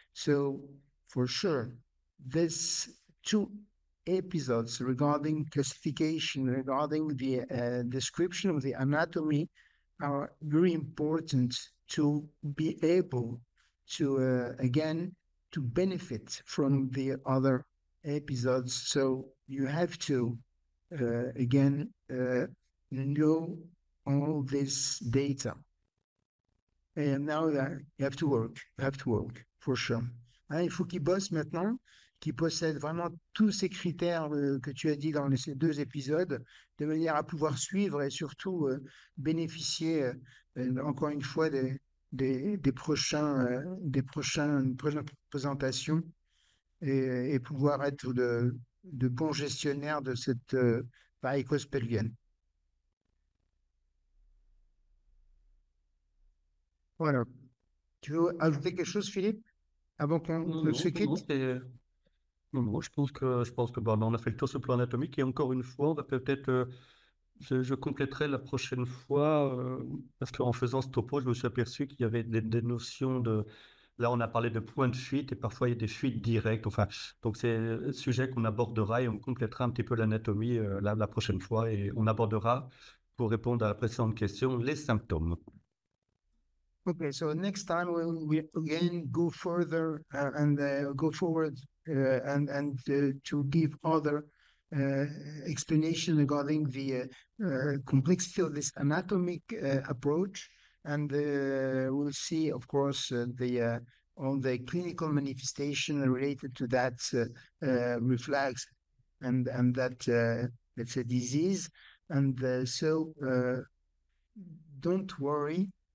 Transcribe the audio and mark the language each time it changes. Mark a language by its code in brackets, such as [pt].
[en] So for sure, this two episodes regarding classification, regarding the description of the anatomy, are very important to be able to again to benefit from the other episodes. So you have to again know all this data, and now that you have to work for sure. [fr] Hein, il faut qu'il bosse maintenant, qu'il possède vraiment tous ces critères que tu as dit dans ces deux épisodes, de manière à pouvoir suivre et surtout bénéficier encore une fois des prochaines présentations, et pouvoir être de bons gestionnaires de cette varicose pelvienne. Voilà. Tu veux ajouter quelque chose, Philippe, avant qu'on se quitte? Non, je pense que on a fait le tour sur le plan anatomique, et encore une fois, on va peut-être, je compléterai la prochaine fois, parce qu'en faisant ce topo, je me suis aperçu qu'il y avait des notions de... Là, on a parlé de points de fuite, et parfois il y a des fuites directes. Enfin, donc c'est un sujet qu'on abordera, et on complétera un petit peu l'anatomie la prochaine fois, et on abordera, pour répondre à la précédente question, les symptômes. [en] Okay, so next time we'll again go further and go forward and to give other explanation regarding the complexity of this anatomic approach, and we'll see, of course, all the clinical manifestation related to that reflex and that let's say disease, and so don't worry.